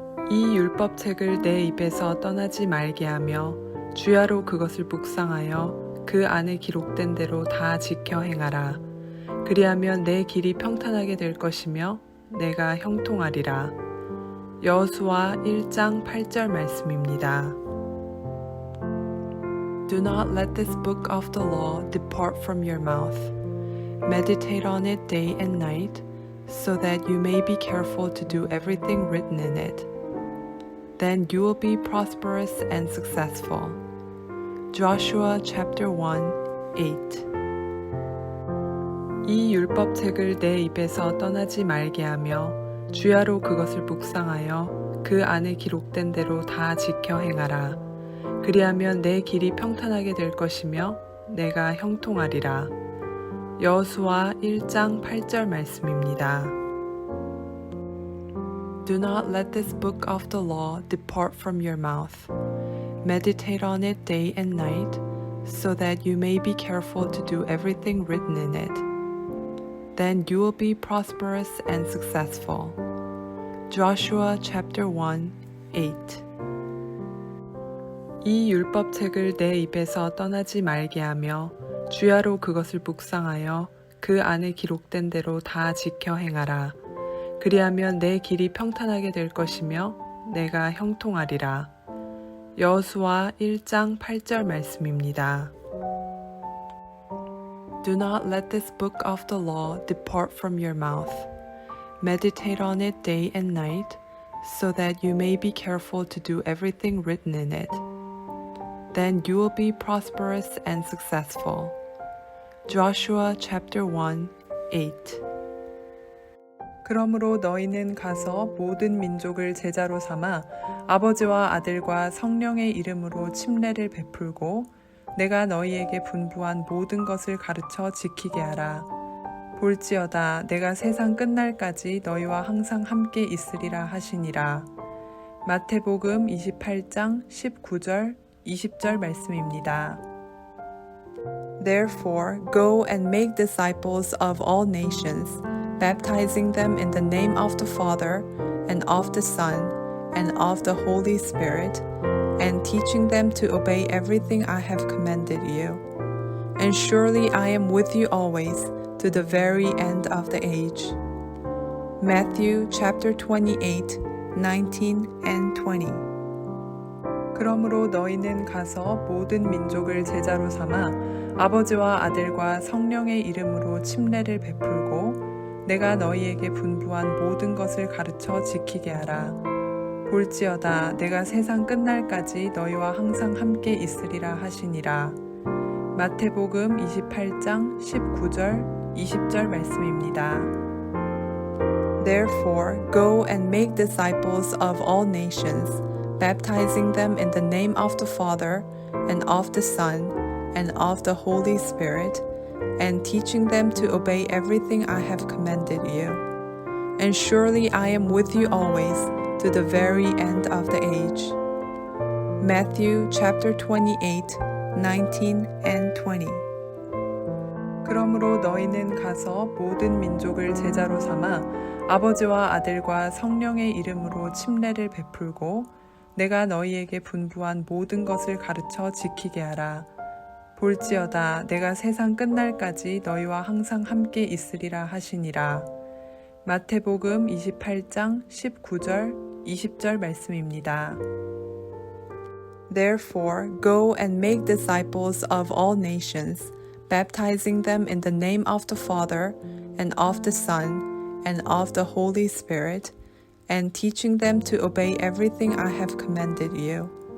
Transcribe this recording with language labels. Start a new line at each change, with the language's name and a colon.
Korean: 이 율법책을 내 입에서 떠나지 말게 하며 주야로 그것을 묵상하여 그 안에 기록된 대로 다 지켜 행하라. 그리하면 내 길이 평탄하게 될 것이며 내가 형통하리라. 여호수아 1장 8절 말씀입니다.
English: Do not let this book of the law depart from your mouth. Meditate on it day and night, so that you may be careful to do everything written in it. Then you will be prosperous and successful. Joshua chapter 1, 8.
Korean: 이 율법책을 내 입에서 떠나지 말게 하며 주야로 그것을 묵상하여 그 안에 기록된 대로 다 지켜 행하라. 그리하면 내 길이 평탄하게 될 것이며 내가 형통하리라. 여호수아 1장 8절 말씀입니다.
English: Do not let this book of the law depart from your mouth. Meditate on it day and night, so that you may be careful to do everything written in it. Then you will be prosperous and successful. Joshua chapter 1, 8.
Korean: 이 율법책을 내 입에서 떠나지 말게 하며 주야로 그것을 묵상하여 그 안에 기록된 대로 다 지켜 행하라. 그리하면 내 길이 평탄하게 될 것이며 내가 형통하리라. 여호수아 1장 8절 말씀입니다.
English: Do not let this book of the law depart from your mouth. Meditate on it day and night, so that you may be careful to do everything written in it. Then you will be prosperous and successful. Joshua chapter 1, 8.
Korean: 그러므로 너희는 가서 모든 민족을 제자로 삼아 아버지와 아들과 성령의 이름으로 침례를 베풀고 내가 너희에게 분부한 모든 것을 가르쳐 지키게 하라. 볼지어다 내가 세상 끝날까지 너희와 항상 함께 있으리라 하시니라. 마태복음 28장 19절 20절 말씀입니다.
English: Therefore, go and make disciples of all nations, baptizing them in the name of the Father, and of the Son, and of the Holy Spirit, and teaching them to obey everything I have commanded you. And surely I am with you always, to the very end of the age. Matthew chapter 28, 19 and 20.
Korean: 그러므로 너희는 가서 모든 민족을 제자로 삼아 아버지와 아들과 성령의 이름으로 침례를 베풀고 내가 너희에게 분부한 모든 것을 가르쳐 지키게 하라. 볼지어다 내가 세상 끝날까지 너희와 항상 함께 있으리라 하시니라. 마태복음 28장 19절 20절 말씀입니다.
English: Therefore, go and make disciples of all nations, baptizing them in the name of the Father, and of the Son, and of the Holy Spirit, and teaching them to obey everything I have commanded you. And surely I am with you always, to the very end of the age. Matthew chapter 28, 19 and 20.
Korean: 그러므로 너희는 가서 모든 민족을 제자로 삼아 아버지와 아들과 성령의 이름으로 침례를 베풀고 내가 너희에게 분부한 모든 것을 가르쳐 지키게 하라. 볼지어다 내가 세상 끝날까지 너희와 항상 함께 있으리라 하시니라. 마태복음 28장 19절 20절 말씀입니다.
English: Therefore, go and make disciples of all nations, baptizing them in the name of the Father, and of the Son, and of the Holy Spirit, and teaching them to obey everything I have commanded you.